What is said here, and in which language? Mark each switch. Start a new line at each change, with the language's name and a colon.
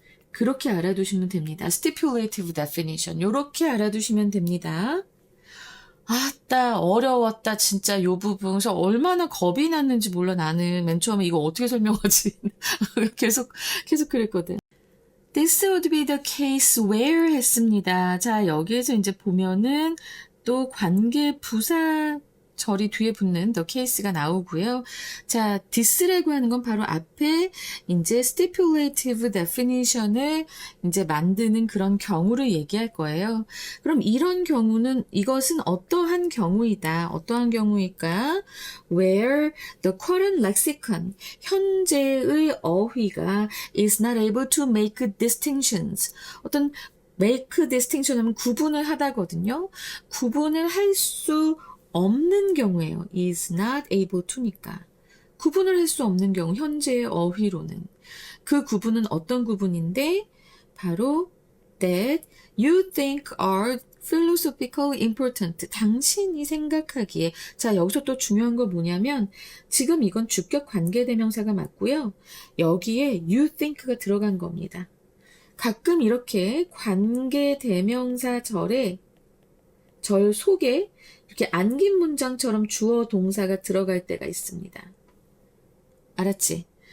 Korean: 그렇게 알아두시면 됩니다.
English: stipulative definition.
Korean: 요렇게 알아두시면 됩니다. 아따, 어려웠다, 진짜 요 부분. 그래서 얼마나 겁이 났는지 몰라, 나는. 맨 처음에 이거 어떻게 설명하지? 계속 그랬거든.
English: This would be the case where
Korean: 했습니다. 자, 여기에서 이제 보면은 또 관계 부사절이 뒤에 붙는 the case가 나오고요. 자, this라고 하는 건 바로 앞에 이제 stipulative definition을 이제 만드는 그런 경우를 얘기할 거예요. 그럼 이런 경우는 이것은 어떠한 경우이다. 어떠한 경우일까?
English: Where the current lexicon,
Korean: 현재의 어휘가
English: is not able to make distinctions.
Korean: 어떤
English: make distinction
Korean: 하면 구분을 하다거든요. 구분을 할 수 없는 경우예요.
English: is not able to니까.
Korean: 구분을 할 수 없는 경우, 현재의 어휘로는. 그 구분은 어떤 구분인데?
English: 바로 that you think are philosophically important.
Korean: 당신이 생각하기에. 자, 여기서 또 중요한 거 뭐냐면 지금 이건 주격 관계대명사가 맞고요. 여기에 you think가 들어간 겁니다. 가끔 이렇게 관계대명사절에 절 속에 이렇게 안긴 문장처럼 주어 동사가 들어갈 때가 있습니다. 알았지?